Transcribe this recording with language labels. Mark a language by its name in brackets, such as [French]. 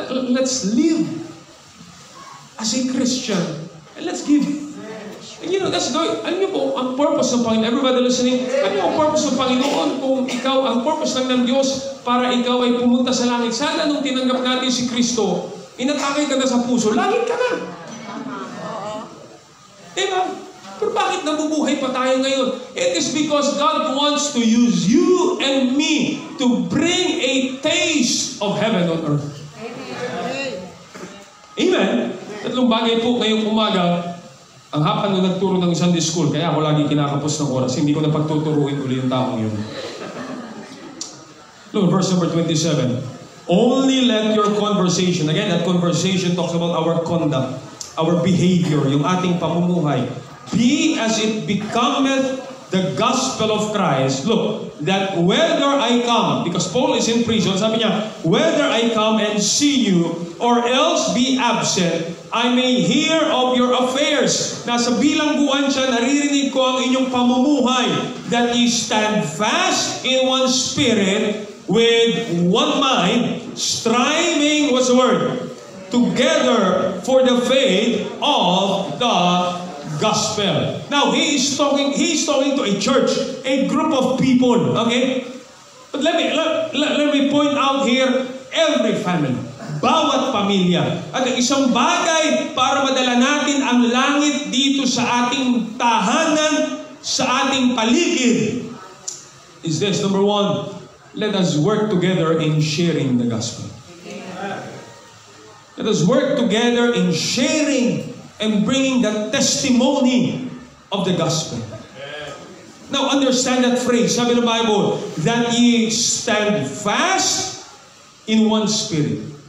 [English] Let's live as a Christian and let's give. And that's going, [Filipino] alam niyo po, ang purpose ng Panginoon, [English] everybody listening, [Filipino] alam niyo ang purpose ng Panginoon, kung ikaw, ang purpose lang ng Diyos para ikaw ay pumunta sa langit. Sana nung tinanggap natin si Kristo, inatake ka na sa puso, langit ka na. Diba? Pero bakit nabubuhay pa tayo ngayon? [English] It is because God wants to use you and me to bring a taste of heaven on earth. Amen? [Filipino] Tatlong bagay po ngayong umaga. Ang hapon nung nagturo ng Sunday school, kaya ako lagi kinakapos ng oras, hindi ko na pagtuturuin uli yung taong yun. [English] Look, verse number 27. Only let your conversation, again, that conversation talks about our conduct, our behavior, [Filipino] yung ating pamumuhay, [English] be as it becometh the gospel of Christ. Look, that whether I come, because Paul is in prison, [Filipino] sabi niya, [English] whether I come and see you, or else be absent, I may hear of your affairs. [Filipino] Nasa bilangguan siya, naririnig ko ang inyong pamumuhay, [English] that ye stand fast in one spirit, with one mind, striving, what's the word? Together for the faith of the gospel. Now, he's talking to a church, a group of people, okay? But let me point out here, every family, [Filipino] bawat pamilya. At isang bagay para madala natin ang langit dito sa ating tahanan, sa ating paligid, [English] is this. Number one, let us work together in sharing the gospel. Let us work together in sharing and bringing the testimony of the gospel. Now, understand that phrase, [Filipino] sabi ng Bible, [English] that ye stand fast in one spirit.